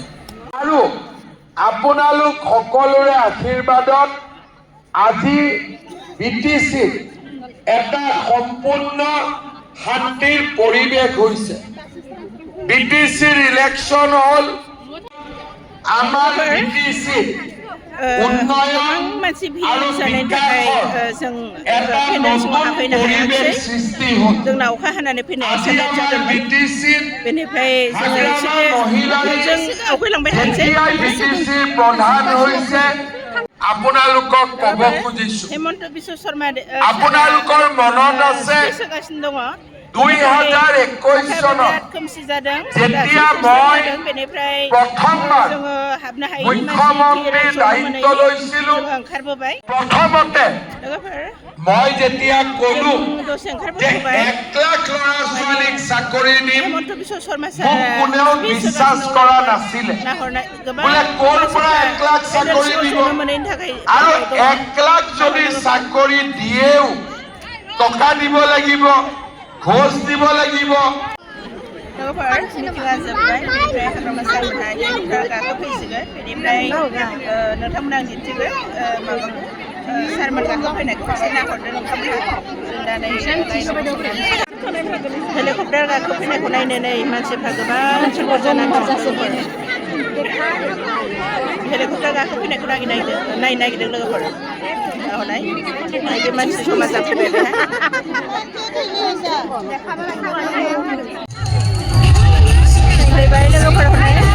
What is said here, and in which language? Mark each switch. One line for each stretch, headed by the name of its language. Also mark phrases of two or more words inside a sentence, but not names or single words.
Assamese: আৰু আপোনালোক সকলোৰে আশীৰ্বাদত আজি বিটিচি এটা সম্পূৰ্ণ শান্তিৰ পৰিৱেশ হৈছে বিটিচিৰ ইলেকশ্যন হ'ল আমাৰ বিটিচি উন্নয়ন আৰু বিকাশৰ এটা নতুন পৰিৱেশ সৃষ্টি হ'ল
Bodo: जोंना अखा हानानै फैनाय
Assamese: আজি আমাৰ বিটিচিত
Bodo: बेनिफ्राय जोङो
Assamese: হাগ্ৰামা
Bodo: एसे
Assamese: মহিলাৰী
Bodo: जों आवगायलांबाय थानोसै
Assamese: বিটিচিৰ প্ৰধান হৈছে আপোনালোকক ক'ব খুজিছো
Bodo: हेमन्त बिश्व शर्मा
Assamese: আপোনালোকৰ মনত আছে
Bodo: सोगासिनो दङ
Assamese: 2021 চনত
Bodo: खोमसि जादों
Assamese: যেতিয়া মই
Bodo: बेनिफ्राय
Assamese: প্ৰথমবাৰ
Bodo: जोङो हाबनो हायै
Assamese: মুখ্যমন্ত্ৰী দায়িত্ব লৈছিলো
Bodo: ओंखारबोबाय
Assamese: প্ৰথমতে
Bodo: लोगोफोर
Assamese: মই যেতিয়া ক'লো
Bodo: दसे
Assamese: যে
Bodo: ओंखारबोबाय
Assamese: 1 লাখ ল'ৰা ছোৱালীক চাকৰি দিম
Bodo: हेमन्त बिश्व शर्मा
Assamese: মোক কোনেও বিশ্বাস কৰা নাছিলে বোলে ক'ৰ পৰা 1 লাখ চাকৰি দিব আৰু 1 লাখ যদি চাকৰি দিয়েও টকা দিব লাগিব ঘোষ দিব লাগিব
Bodo: लोगोफोर मिटिङा जोबबाय बेनिफ्राय हाग्रामा सारमोनहा गेटफ्रा गाखो फैसिगोन बेनिफ्राय नोंथांमोना मिथिगोन माबाखौ सारमोन गाखो फैनायखौ एसे नाहरदों नोंथांमोनहा जों दा नै हेलिकप्टार गाखो फैनायखौ नायनानै मानसिफ्रा गोबां थुबुर जानानै दं हेलिकप्टार गाखो फैनायखौ नायनो नागिरदों लोगोफोर हनाय बे मानसि समाजा फैबाय फैबाय लोगोफोर हनाय